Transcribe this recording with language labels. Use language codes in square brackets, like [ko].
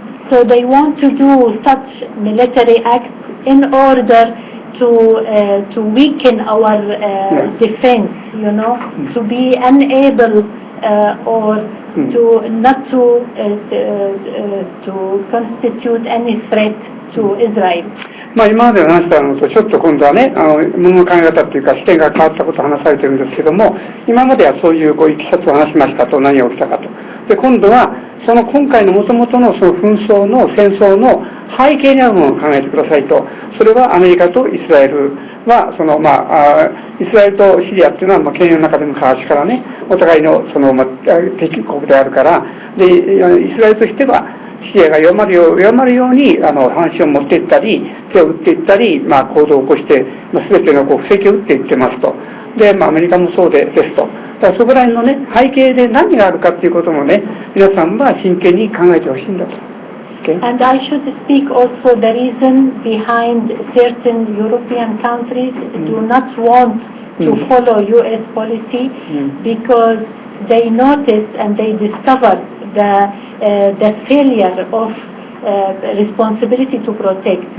[en] So they want to do such military acts in order to weaken our defense, to be unable or to not to constitute any threat to Israel. [ja] 今まで話したのとちょっと今度はね、物の考え方っていうか視点が変わったことを話されてるんですけども、今まではそういういきさつを話しましたと、何が起きたかと。で、今度はその今回の元々のその紛争の戦争の背景にあるものを考えてくださいと。それはアメリカとイスラエルはイスラエルとシリアっていうのは権威の中で昔からね、お互いの敵国であるから、でイスラエルとしてはシリアが弱まるように話を持っていったり、手を打っていったり、行動を起こして、全ての布石を打っていってますと。で、アメリカもそうですと。だからそこら辺のね、背景で何があるかっていうこともね、皆さんは真剣に考えてほしいんだと。 [en] Okay. And I should speak also the reason behind certain European countries do not want to follow U.S. policy because they notice and they discover the failure of responsibility to protect.